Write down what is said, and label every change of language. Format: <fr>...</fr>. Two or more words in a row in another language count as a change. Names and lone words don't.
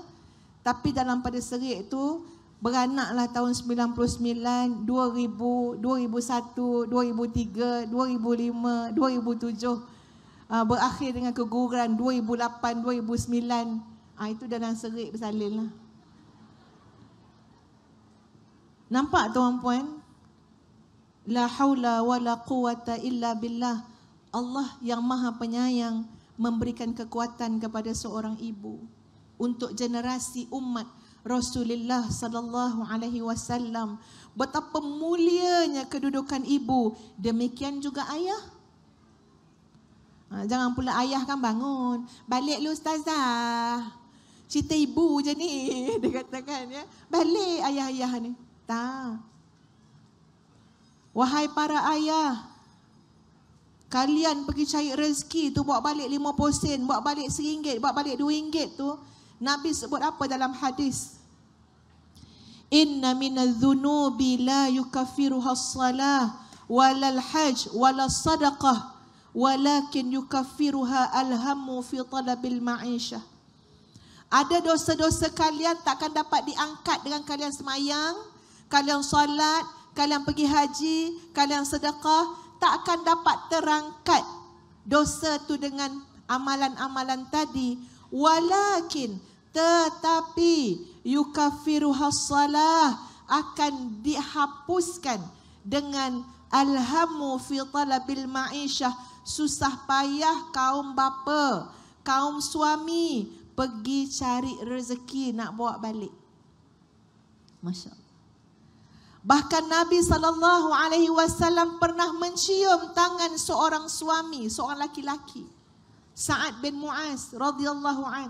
<ms>Tapi dalam pada serik tu, beranaklah tahun 99, 2000, 2001, 2003, 2005, 2007. Berakhir dengan keguguran 2008, 2009. Itu dalam serik bersalin lah. Nampak tuan-puan?</ms> <ar>لا حول ولا قوة إلا بالله.</ar> <ms>Allah yang maha penyayang memberikan kekuatan kepada seorang ibu. Untuk generasi umat Rasulullah</ms> <ar>صلى الله عليه وسلم,</ar> <ms>betapa mulianya kedudukan ibu, demikian juga ayah. Jangan pula ayah kan bangun, balik lu ustazah, cerita ibu je ni, dia katakan ya, balik ayah-ayah ni. Tak. Wahai para ayah, kalian pergi cari rezeki tu, bawa balik 50 sen, bawa balik RM1, bawa balik RM2 tu. Nabi sebut apa dalam hadis?</ms> <ar>إن من الذنوب لا يكفرها الصلاة ولا الحج ولا الصدقة ولكن يكفرها الهم في طلب المعيشة.</ar> <ms>Ada dosa-dosa kalian takkan dapat diangkat dengan kalian semayang, kalian solat, kalian pergi haji, kalian sedekah, tak akan dapat terangkat dosa tu dengan amalan-amalan tadi.</ms> <ar>Walakin, tetapi يكفرها الصلاة,</ar> <ms>akan dihapuskan dengan</ms> <ar>الهم في طلب المعيشة,</ar> <ms>susah payah kaum bapa, kaum suami pergi cari rezeki nak bawa balik.</ms> <ar>ما شاء الله.</ar> <ms>Bahkan Nabi SAW pernah mencium tangan seorang suami, seorang laki-laki, Sa'ad bin Mu'az</ms> <ar>رضي الله عن.</ar>